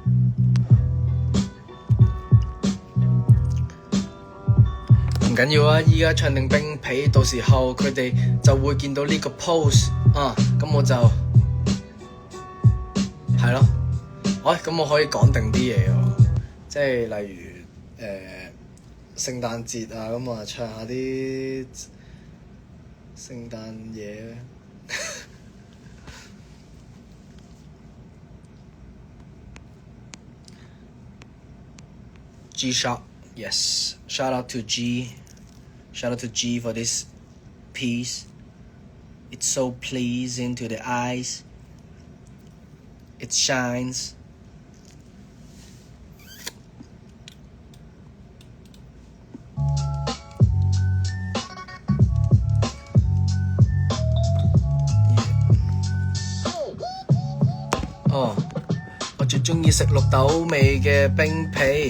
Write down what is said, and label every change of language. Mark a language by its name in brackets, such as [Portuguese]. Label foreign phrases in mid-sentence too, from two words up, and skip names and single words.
[Cantonese] 唔緊要啊，依家唱定冰皮，到時候佢哋就會見到呢個 post 咁我就係咯。咁我可以講定啲嘢喎，即係例如聖誕節啊，咁啊唱下啲聖誕嘢。G Shock, yes. [English] Shout out to G. Shout out to G for this piece. It's so pleasing to the eyes. It shines. [Cantonese] 我最鍾意食綠豆味嘅冰皮。